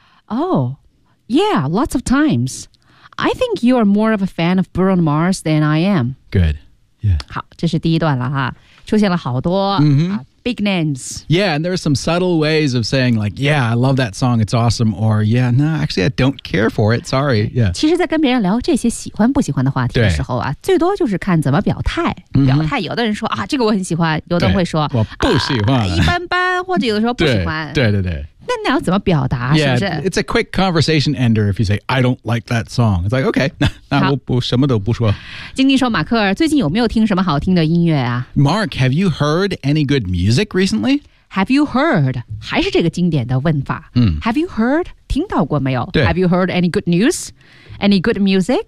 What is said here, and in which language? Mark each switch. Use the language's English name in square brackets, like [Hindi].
[English] Oh, yeah, lots of times. I think you are more of a fan of Bruno Mars than I am. Good, yeah. [Chinese] 好，这是第一段了哈，出现了好多、 [English] big names. Yeah, and there are some subtle ways of saying like, yeah, I love that song, it's awesome, or yeah, no, actually, I don't care for it, sorry. Yeah. [Chinese] 其实在跟别人聊这些喜欢不喜欢的话题的时候啊，最多就是看怎么表态。表态，有的人说啊，这个我很喜欢，有的人会说我不喜欢、一般般，或者有的时候不喜欢。对。那你要怎么表达 [English] yeah, [Chinese] 是不是 [English] it's a quick conversation ender if you say I don't like that song it's like okay [Chinese] 那我什么都不说晶晶说马克尔最近有没有听什么好听的音乐啊 [English] Mark have you heard any good music recently have you heard [Chinese] 还是这个经典的问法、have you heard 听到过没有对 [English] have you heard any good news any good music